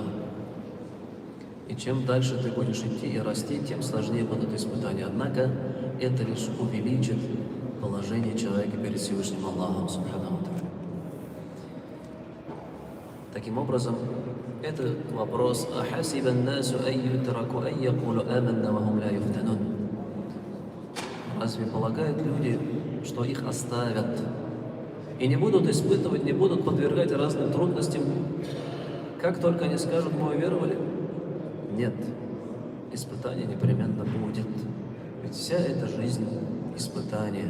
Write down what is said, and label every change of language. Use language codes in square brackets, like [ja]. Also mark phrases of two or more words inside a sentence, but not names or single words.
[ru] И чем дальше ты будешь идти и расти, тем сложнее будут испытания. Однако это лишь увеличит положение человека перед Всевышним Аллахом [ar] سبحانه وتعالى. [ru] Таким образом, этот вопрос [ar] «أحسب الناس أن يتركوا أن يقولوا آمنا وهم لا يفتنون». [ru] Разве полагают люди, что их оставят и не будут испытывать, не будут подвергать разным трудностям, как только они скажут «мы уверовали»? Нет, испытание непременно будет. Ведь вся эта жизнь – испытание.